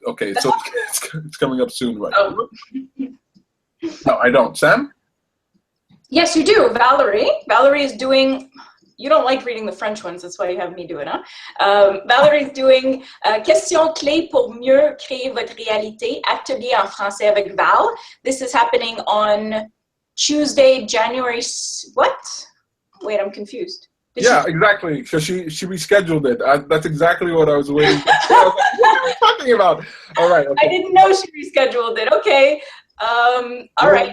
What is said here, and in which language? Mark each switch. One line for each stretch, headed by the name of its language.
English: Okay, so it's coming up soon, right? Oh. No, I don't. Sam? Yes, you do. Valerie is doing... You don't like reading the French ones, that's why you have me do it, huh? Valerie's doing
French: Questions clés pour mieux créer votre réalité, atelier en français avec Val.
English: This is happening on Tuesday, January... What? Wait, I'm confused. Exactly. So she rescheduled it. That's exactly what I was waiting for. I was like, what are we talking about? All right. Okay. I didn't know she rescheduled it. Okay. All right.